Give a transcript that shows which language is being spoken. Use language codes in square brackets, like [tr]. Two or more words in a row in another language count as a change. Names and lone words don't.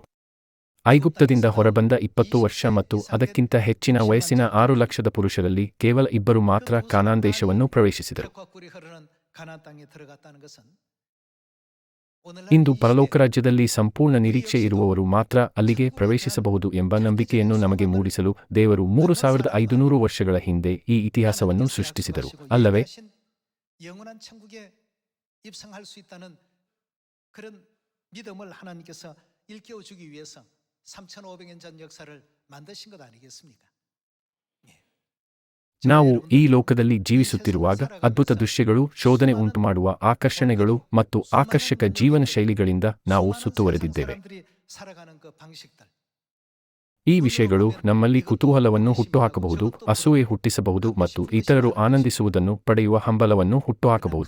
[kn] ಐಗುಪ್ತದಿಂದ ಹೊರಬಂದ 20 ವರ್ಷ ಮತ್ತು ಅದಕ್ಕಿಂತ ಹೆಚ್ಚಿನ ವಯಸ್ಸಿನ 6 ಲಕ್ಷದ ಪುರುಷರಲ್ಲಿ ಕೇವಲ ಇಬ್ಬರು ಮಾತ್ರ ಕಾನಾನ್ ದೇಶವನ್ನು ಪ್ರವೇಶಿಸಿದರು. ಇಂದು ಪರಲೋಕರಾಜ್ಯದಲ್ಲಿ ಸಂಪೂರ್ಣ ನಿರೀಕ್ಷೆ ಇರುವವರು ಮಾತ್ರ ಅಲ್ಲಿಗೆ ಪ್ರವೇಶಿಸಬಹುದು ಎಂಬ ನಂಬಿಕೆಯನ್ನು ನಮಗೆ ಮೂಡಿಸಲು ದೇವರು 3500 ವರ್ಷಗಳ ಹಿಂದೆ ಈ ಇತಿಹಾಸವನ್ನು ಸೃಷ್ಟಿಸಿದರು, ಅಲ್ಲವೇ? [ko] 그런 믿음을 하나님께서 일깨워 주기 위해서 3500년 전 역사를 만드신 것 아니겠습니까? [kn] ನಾವು ಈ ಲೋಕದಲ್ಲಿ ಜೀವಿಸುತ್ತಿರುವಾಗ ಅದ್ಭುತ ದೃಶ್ಯಗಳು, ಶೋಧನೆ ಉಂಟುಮಾಡುವ ಆಕರ್ಷಣೆಗಳು ಮತ್ತು ಆಕರ್ಷಕ ಜೀವನ ಶೈಲಿಗಳಿಂದ ನಾವು ಸುತ್ತುವರೆದಿದ್ದೇವೆ. ಈ ವಿಷಯಗಳು ನಮ್ಮಲ್ಲಿ ಕುತೂಹಲವನ್ನು ಹುಟ್ಟುಹಾಕಬಹುದು, ಅಸೂಯೆ ಹುಟ್ಟಿಸಬಹುದು ಮತ್ತು ಇತರರು ಆನಂದಿಸುವುದನ್ನು ಪಡೆಯುವ ಹಂಬಲವನ್ನು ಹುಟ್ಟುಹಾಕಬಹುದು.